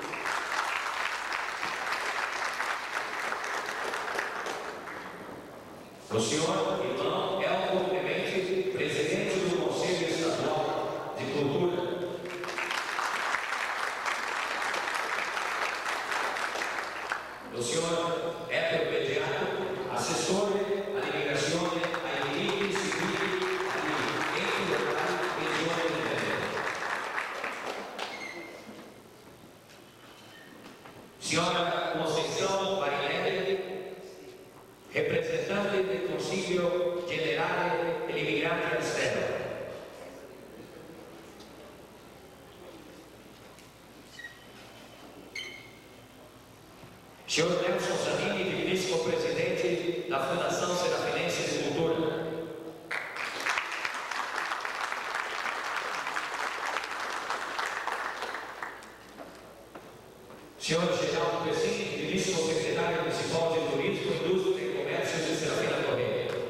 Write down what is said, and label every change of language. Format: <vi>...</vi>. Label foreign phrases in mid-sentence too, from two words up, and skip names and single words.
<pt>O senhor irmão Elton Clemente, presidente do Conselho Estadual de Cultura. O senhor Héctor Pediato, assessor à</pt> <it>delegazione ai diritti civili agli enti locali regione del Veneto. Signora Conceição Marinelli, representante del Consiglio Generale degli Immigranti all'Estero.</it> <pt>Senhor Nelson Zanini, digníssimo presidente da Fundação Serafinense de Cultura. Senhor Geraldo Pessin, digníssimo secretário municipal de Turismo, Indústria e Comércio de Serafina Torre.</pt>